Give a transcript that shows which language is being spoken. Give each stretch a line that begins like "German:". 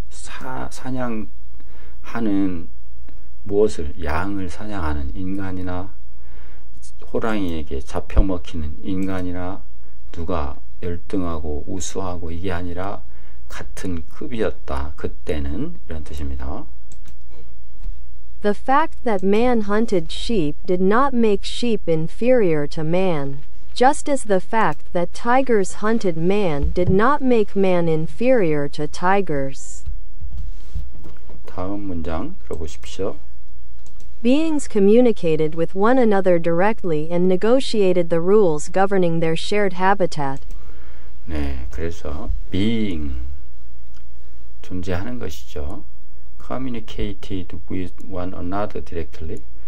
Korean: 사냥하는 무엇을? 양을 사냥하는 인간이나 호랑이에게 잡혀먹히는 인간이나 누가 열등하고 우수하고 이게 아니라 같은 급이었다. 그때는, 이런 뜻입니다.
English: The fact that man hunted sheep did not make sheep inferior to man, just as the fact that tigers hunted man did not make man inferior to tigers.
Korean: 다음 문장 들어보십시오.
English: Beings communicated with one another directly and negotiated the rules governing their shared habitat.
Korean: 네, 그래서 being, 존재하는 것이죠.
English: communicated with one another directly.